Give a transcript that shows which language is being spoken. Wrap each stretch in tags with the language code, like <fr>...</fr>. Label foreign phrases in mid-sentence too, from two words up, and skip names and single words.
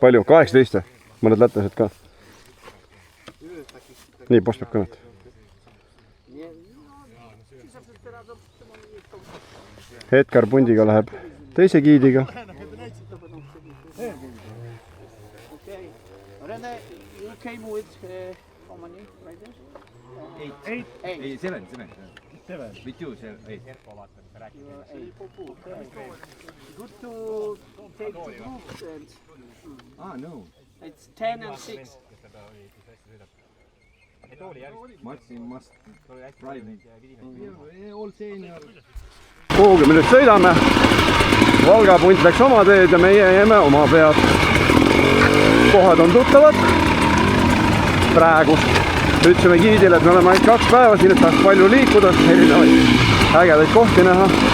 <et>Palju? 18? Mõned lätlased ka. Nii, post peab kõnet. Edgar pundiga läheb teise giidiga. Rene,</et> <en>you came with how many riders? 8. 7. With you, 8. Good to take the groups and No. it's 10 and 6. Martin must ride. All senior.</en> <et>Kuhugi me nüüd sõidame. Valga punt läks oma teed ja meie jäime oma pead. Kohad on tuttavad. Praegu ütlesime giidile, et me oleme ainult 2 päeva siin, et tahaks palju liikuda, erinevaid ägedaid kohti näha.</et>